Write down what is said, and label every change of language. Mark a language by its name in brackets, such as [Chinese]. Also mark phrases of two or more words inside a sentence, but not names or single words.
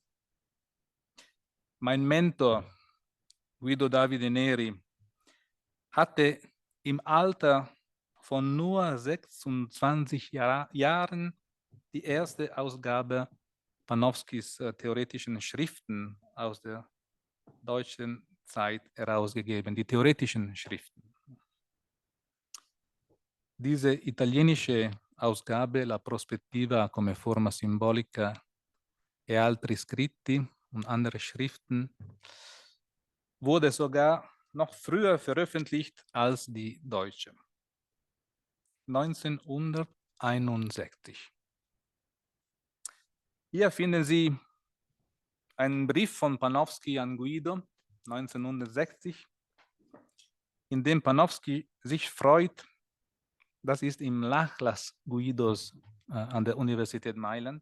[German] Mein Mentor, Guido Davide Neri, hatte im Alter von nur 26 Jahren die erste Ausgabe Panofskys theoretischen Schriften aus der deutschen Zeit herausgegeben, die theoretischen Schriften. Diese italienische Ausgabe, La prospettiva come forma simbolica e altri scritti und andere Schriften, wurde sogar noch früher veröffentlicht als die deutsche. 1961. Hier finden Sie einen Brief von Panofsky an Guido 1960, in dem Panofsky sich freut, das ist im Nachlass Guidos an der Universität Mailand.